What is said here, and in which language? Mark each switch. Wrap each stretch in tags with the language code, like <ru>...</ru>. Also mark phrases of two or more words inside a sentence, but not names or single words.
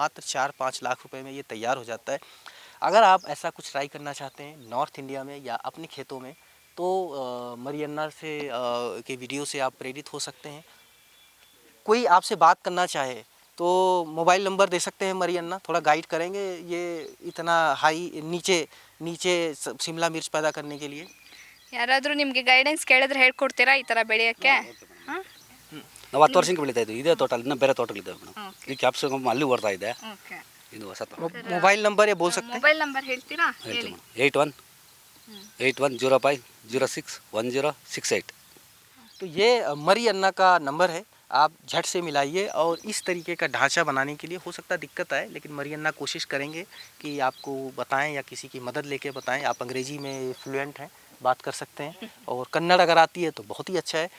<hi>मात्र 4-5 लाख रुपए में ये तैयार हो जाता है। अगर आप ऐसा कुछ ट्राई करना चाहते हैं नॉर्थ इंडिया में या अपने खेतों में तो मरियन्ना से के वीडियो से आप प्रेरित हो सकते हैं। कोई आपसे बात करना चाहे तो मोबाइल नंबर दे सकते हैं मरियन्ना, थोड़ा गाइड करेंगे ये इतना हाई नीचे शिमला मिर्च पैदा करने के लिए।</hi> <kn>ಯಾರಾದರೂ ನಿಮಗೆ ಗೈಡೆನ್ಸ್ ಕೇಳಿದ್ರೆ ಹೇಳ್ಕೊಡ್ತೀರಾ ಈ ಥರ ಬೆಳೆಯೋಕ್ಕೆ? ಹಾಂ, ನಾವು 10 ವರ್ಷಕ್ಕೆ ಬೆಳೀತಾ ಇದ್ವಿ ಇದೇ ತೋಟ, ಇನ್ನೂ ಬೇರೆ ತೋಟಗಳಿದ್ದಾವೆ ಮೇಡಮ್। ಈ ಕ್ಯಾಪ್ಸಿಕಮ್ ಅಲ್ಲಿ ಓಡ್ತಾ ಇದೆ, ಓಕೆ। ಇದು ಹೊಸ ತೋಟ।</kn> <hi>मोबाइल नंबर ये बोल सकते हैं?</hi> <kn>ಮೊಬೈಲ್ ನಂಬರ್ ಹೇಳ್ತೀರಾ? ಹೇಳಿ। 8105061068।</kn> <hi>तो ये मरियन्ना का नंबर है, आप झट से मिलाइए और इस तरीके का ढांचा बनाने के लिए हो सकता है दिक्कत आए, लेकिन मरियन्ना कोशिश करेंगे कि आपको बताएं या किसी की मदद लेके बताएं। आप अंग्रेजी में फ्लुएंट हैं, बात कर सकते हैं और कन्नड़ अगर आती है तो बहुत ही अच्छा है।</hi>